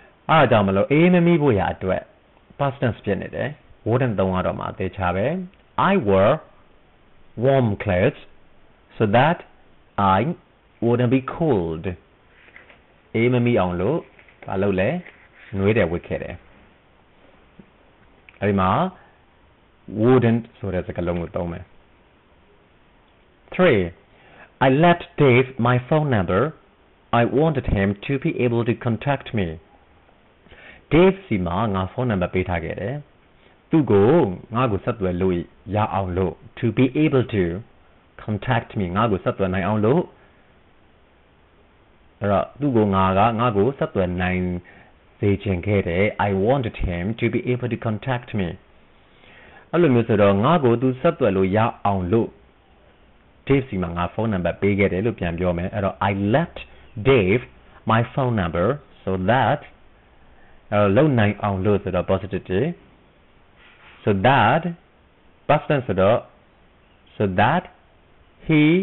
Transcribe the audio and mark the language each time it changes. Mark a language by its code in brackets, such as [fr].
[my] အားကြောင့်မလို့အေးမမိဖို့ရအတွက် [en] past tense [my] ဖြစ်နေတယ် wouldn't သုံးရတော့မှာသေချာပဲ [en] I wore warm clothes so that I wouldn't be cold [my] အေးမမိအောင်လို့ဘာလုပ်လဲနှွေးတယ်ဝတ်ခဲ့တယ်အဲဒီမှာ wouldn't ဆိုတဲ့စကားလုံးကိုသုံးမယ် 3. [en] I left Dave my phone number. I wanted him to be able to contact me. [my] Dave စီမှာငါဖုန်းနံပါတ်ပေးထားခဲ့တယ်သူ့ကိုငါ့ကိုဆက်သွယ်လို့ရအောင်လို့ [en] to be able to contact me [my] ငါ့ကိုဆက်သွယ်နိုင်အောင်လို့ အဲ့တော့သူ့ကိုငါကိုဆက်သွယ်နိုင်စေချင်ခဲ့တယ် [en] I wanted him to be able to contact me [my] အဲ့လိုမျိုးဆိုတော့ငါကိုသူဆက်သွယ်လို့ရအောင်လို့ Dave စီမှာငါဖုန်းနံပါတ်ပေးခဲ့တယ်လို့ပြန်ပြောမယ်အဲ့တော့ [en] I left Dave my phone number so that [my] လုံနိုင်အောင်လို့ဆိုတော့ [en] positive so that past tense [my] ဆိုတော့ [en] so that he